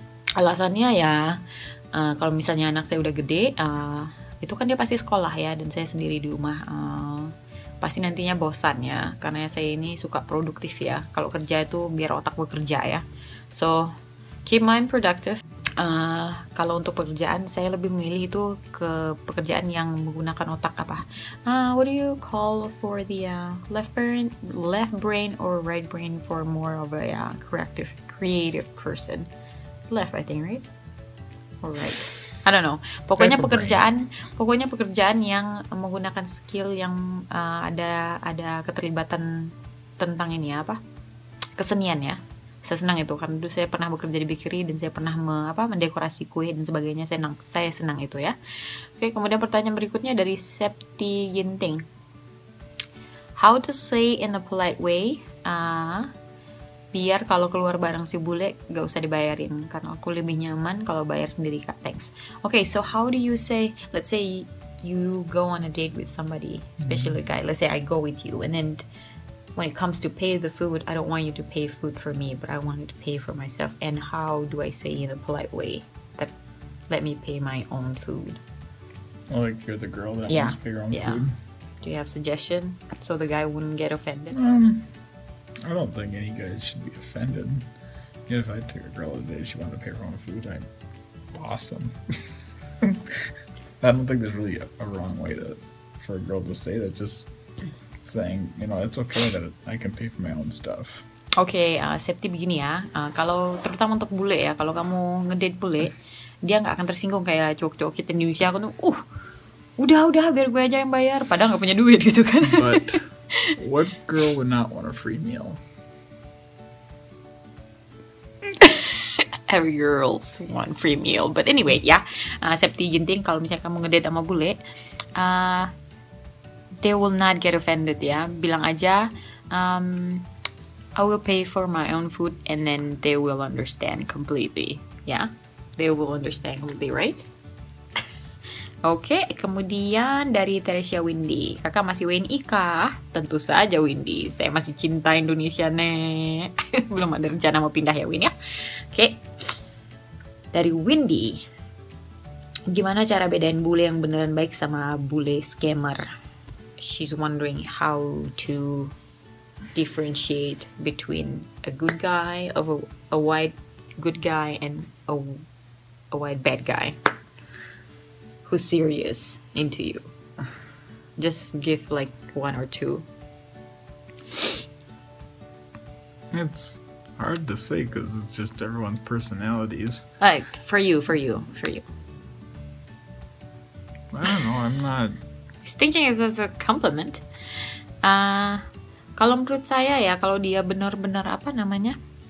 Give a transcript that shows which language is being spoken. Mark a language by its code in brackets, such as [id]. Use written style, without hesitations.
[id] Alasannya ya, kalau misalnya anak saya udah gede, itu kan dia pasti sekolah ya, dan saya sendiri di rumah. Pasti nantinya bosan ya, karena saya ini suka produktif ya. Kalau kerja itu biar otak bekerja ya. [en] So keep mind productive. [id] Kalau untuk pekerjaan saya lebih memilih itu ke pekerjaan yang menggunakan otak apa? [en] What do you call for the left brain or right brain for more of a creative person? Left, I think, right? Or right? I don't know. [id] Pokoknya pekerjaan yang menggunakan skill yang ada keterlibatan tentang ini apa? Kesenian ya. Saya senang itu karena dulu saya pernah bekerja di bakery dan saya pernah mendekorasi kue dan sebagainya. Saya senang itu ya. Oke, kemudian pertanyaan berikutnya dari Septi Ginting. [en] How to say in a polite way? [id] Biar kalau keluar bareng si bule gak usah dibayarin, karena aku lebih nyaman kalau bayar sendiri, Kak. Thanks. [en] Okay, so how do you say, let's say you go on a date with somebody, especially a guy. Let's say I go with you, and then when it comes to pay the food, I don't want you to pay food for me, but I want you to pay for myself. And how do I say in a polite way that let me pay my own food? Oh, like you're the girl that wants to pay her own food? Do you have suggestion so the guy wouldn't get offended? I don't think any guy should be offended. If I took a girl today, she wanted to pay her own food, I'd awesome. I don't think there's really a wrong way for a girl to say that. Just saying, it's okay that I can pay for my own stuff. [id] Oke, Septi begini ya. Kalau terutama untuk bule ya, kalau kamu ngedate bule, dia nggak akan tersinggung kayak cowok-cowok kita di Indonesia. Aku tuh, udah biar gue aja yang bayar, padahal nggak punya duit gitu kan. [en] But what girl would not want a free meal? Every girls want free meal. But anyway ya, Septi Ginting, [id] kalau misalnya kamu ngedate sama bule, [en] they will not get offended ya. [id] Bilang aja, [en] I will pay for my own food, and then they will understand completely. Ya, they will understand completely, right? [id] Oke, kemudian dari Teresia Windy. Kakak masih WNI kah? Tentu saja Windy. Saya masih cinta Indonesia nih. Belum ada rencana mau pindah ya Win ya. Oke. Dari Windy. Gimana cara bedain bule yang beneran baik sama bule scammer? [en] She's wondering how to differentiate between a good guy, a white good guy, and a white bad guy who's serious into you. Just give like one or two. It's hard to say because it's just everyone's personalities. Like for you. I don't know. I'm not. He's thinking it as a compliment. [id] Kalau menurut saya ya, kalau dia benar-benar apa namanya?